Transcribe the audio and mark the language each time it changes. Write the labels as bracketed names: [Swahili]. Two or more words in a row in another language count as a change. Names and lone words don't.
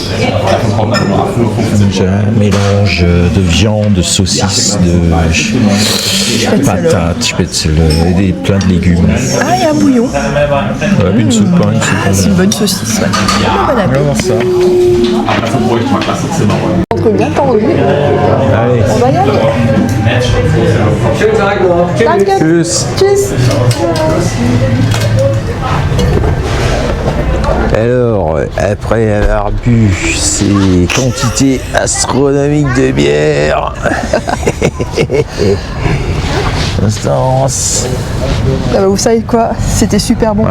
[French] J'ai un mélange de viande, de saucisses, de patates, spätzle et plein de légumes. Ah, il y a un bouillon. Ouais, une soupe, hein, une soupe. C'est une bonne saucisse. Ouais. Bon On va appétit. voir ça. Entre bien tendu. Allez. On va y aller. [German] Danke. Tschüss. Tschüss. [French] Alors, après avoir bu ces quantités astronomiques de bière, Constance. Ah bah, vous savez quoi? C'était super bon.